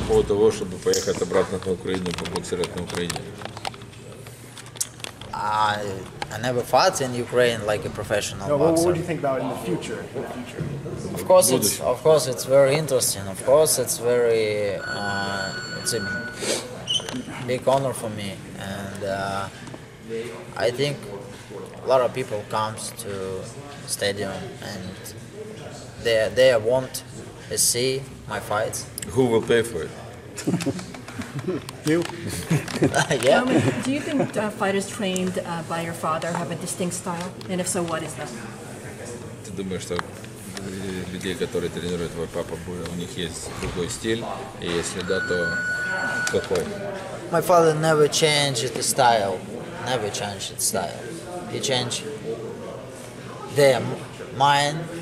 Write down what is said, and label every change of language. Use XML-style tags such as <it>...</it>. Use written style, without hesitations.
<ru>по поводу того, чтобы поехать обратно на Украину, побоксировать на Украине?</ru> <en>I never fought in Ukraine like a professional No, what boxer. would you think about in the future? Of course, it's very interesting. Of course, it's very it's a big honor for me, and I think a lot of people comes to stadium and they want to see my fights. Who will pay for it? You? Yeah. Do you think fighters trained by your father have a distinct style? And if so, what is that?</en> <ru>Ты думаешь, что людей, которые тренирует твой папа, у них есть другой стиль? И если да, то какой?</ru> <en>My father never changed the style. Never changed the style. He changed their mind.</en>